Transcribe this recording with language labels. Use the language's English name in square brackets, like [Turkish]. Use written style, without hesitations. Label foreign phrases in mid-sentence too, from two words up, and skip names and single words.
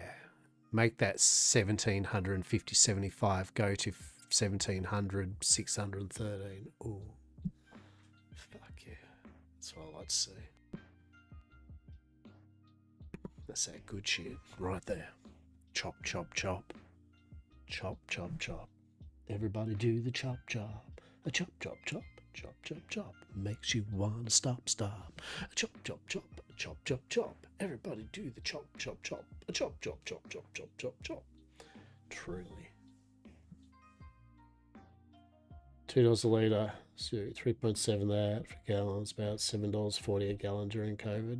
[English] Make that 1750 75 go to 1700 613. Ooh. Fuck yeah. That's what I like to see. That's that good shit right there. Chop, chop, chop. Chop, chop, chop. Everybody do the chop, chop. A chop, chop, chop. Chop, chop, chop. Makes you wanna stop. A chop, chop, chop. A chop, chop, chop. Everybody do the chop, chop, chop. A chop, chop, chop, chop, chop, chop, chop. Truly. $2 a litre. So 3.7 that for gallons. About $7.40 a gallon during COVID.